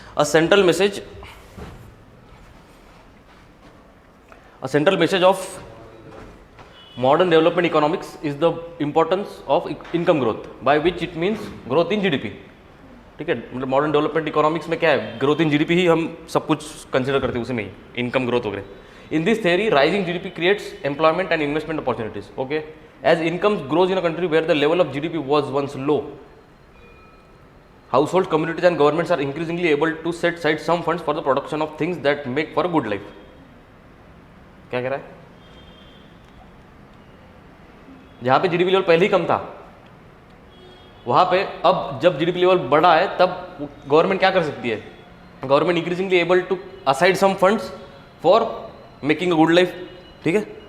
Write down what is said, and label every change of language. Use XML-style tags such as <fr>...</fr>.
<en>A central message of modern development economics is the importance of income growth, by which it means growth in GDP, ठीक है।</en> <hi>मतलब modern development economics में क्या है, growth in GDP ही हम सब कुछ कंसिडर करते हैं, उसमें ही इनकम ग्रोथ वगैरह।</hi> <en>In this theory, rising GDP creates employment and investment opportunities. Okay, as income grows in a country where the level of GDP was once low, households, communities, and governments are increasingly able to set aside some funds for the production of things that make for a good life.</en> <hi>क्या कह रहा है? जहां पे GDP level पहले ही कम था, वहां पे अब जब GDP लेवल बढ़ा है, तब गवर्नमेंट क्या कर सकती है?</hi> <en>Government increasingly able to aside some funds for making a good life, ठीक है।</en>